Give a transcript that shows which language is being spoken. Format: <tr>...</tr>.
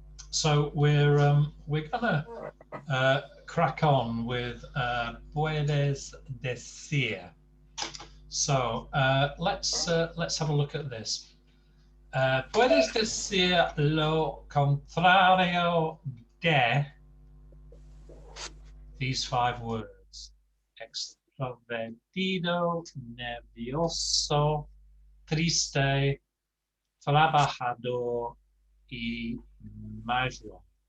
<en>So we're gonna crack on with puedes decir. So let's have a look at this.</en> <es>Puedes decir lo contrario de</es> <en>these 5 words:</en> <es>extrovertido, nervioso, triste, trabajador y majo.</es>